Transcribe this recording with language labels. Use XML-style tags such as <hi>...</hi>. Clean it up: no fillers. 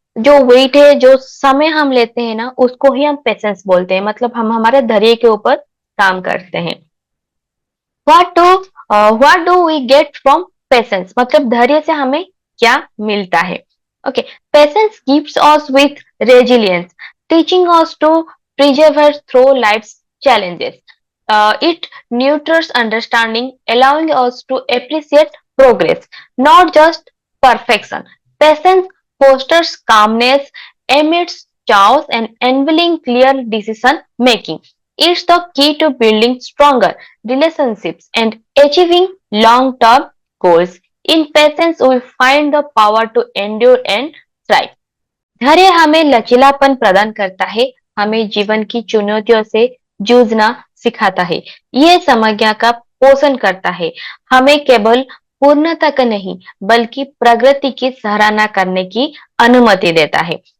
<hi>जो वेट है, जो समय हम लेते हैं ना, उसको ही हम पेशेंस बोलते हैं, मतलब हम हमारे धैर्य के ऊपर काम करते हैं।</hi> <en>what do what do we get from patience,</en> <hi>मतलब धैर्य से हमें क्या मिलता है?</hi> <en>Okay, patience gives us with resilience, teaching us to persevere through life's challenges. It nurtures understanding, allowing us to appreciate progress, not just perfection. Patience fosters calmness amidst chaos and enabling clear decision making. It's the key to building stronger relationships and achieving long-term goals. In patience, we find the power to endure and thrive.</en> <hi>धैर्य हमें लचीलापन प्रदान करता है, हमें जीवन की चुनौतियों से जूझना सिखाता है, ये समस्या का पोषण करता है, हमें केवल पूर्णता का नहीं बल्कि प्रगति की सराहना करने की अनुमति देता है।</hi>